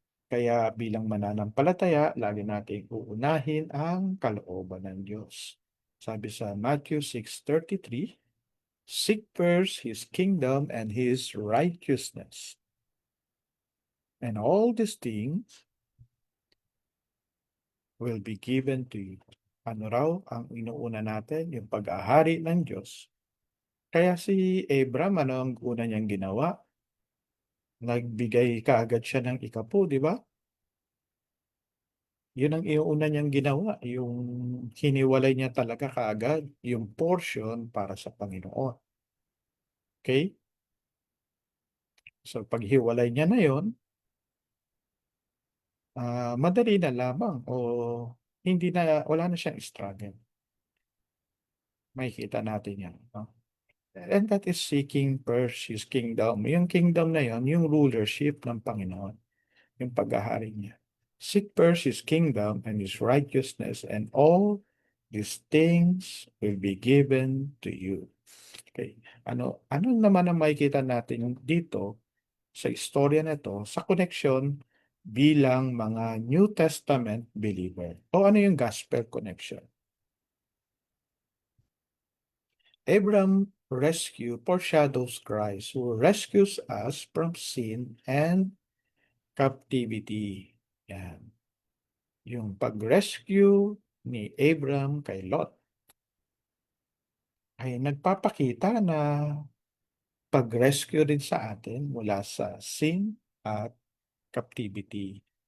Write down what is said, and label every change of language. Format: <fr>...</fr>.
<tl>Kaya bilang mananampalataya, lagi nating uunahin ang kalooban ng Diyos. Sabi sa</tl> <en>Matthew 6:33, seek first His kingdom and His righteousness. And all these things will be given to you.</en> <tl>Ano raw ang inuuna natin? Yung pag-ahari ng Diyos. Kaya si Abram, ano ang una niyang ginawa? Nagbigay kaagad siya ng ikapu, di ba? Yun ang inuuna niyang ginawa, yung hiniwalay niya talaga kaagad yung portion para sa Panginoon. Okay? So paghiwalay niya na yon, madali na lamang o wala na siyang struggle. Makikita natin yan. No?</tl> <en>And that is seeking first His kingdom.</en> <tl>Yung kingdom na yon, yung rulership ng Panginoon, yung pag-ahari niya.</tl> <en>Seek first His kingdom and His righteousness, and all these things will be given to you. Okay.</en> <tl>Ano naman ang makikita natin dito sa istorya na to sa connection bilang mga New Testament believer? O ano yung gospel connection?</tl> <en>Abraham rescue foreshadows Christ who rescues us from sin and captivity.</en> <tl>Yan. Yung pag-rescue ni Abraham kay Lot ay nagpapakita na pag-rescue rin sa atin mula sa sin at captivity.</tl>